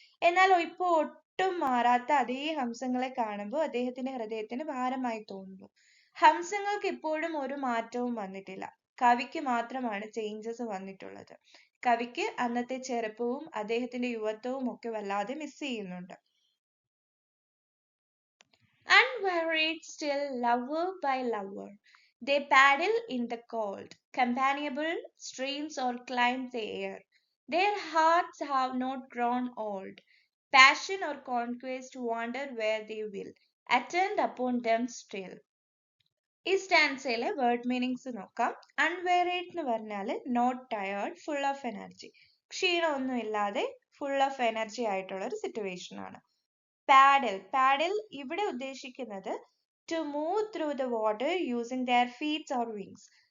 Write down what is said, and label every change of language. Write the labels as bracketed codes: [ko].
[ml] എന്നാൽ ഇപ്പോൾ ഒട്ടും മാറാത്ത അതേ ഹംസങ്ങളെ കാണുമ്പോൾ അദ്ദേഹത്തിന്റെ ഹൃദയത്തിന് ഭാരമായി തോന്നുന്നു. ഹംസങ്ങൾക്ക് ഇപ്പോഴും ഒരു മാറ്റവും വന്നിട്ടില്ല. കവിക്ക് മാത്രമാണ് ചേഞ്ചസ് വന്നിട്ടുള്ളത്. കവിക്ക് അന്നത്തെ ചെറുപ്പവും അദ്ദേഹത്തിന്റെ യുവത്വവും ഒക്കെ വല്ലാതെ മിസ് ചെയ്യുന്നുണ്ട്. [en] Unwearied still, lover by lover, they paddle in the cold, companionable streams or climb the air. Their hearts have not grown old. Passion or conquest wander where they will, attend upon them still. [ml] ഈ സ്റ്റാൻസയിലെ word meanings നോക്കാം. അൺവേറിഡ് എന്ന് പറഞ്ഞാൽ [en] not tired, full of energy, [ml] ക്ഷീണമൊന്നും ഇല്ലാതെ [en] full of energy [ml] ആയിട്ടുള്ള ഒരു situation ആണ്. പാഡിൽ, പാഡിൽ ഇവിടെ ഉദ്ദേശിക്കുന്നത് [en] To move through the water using their feets or wings.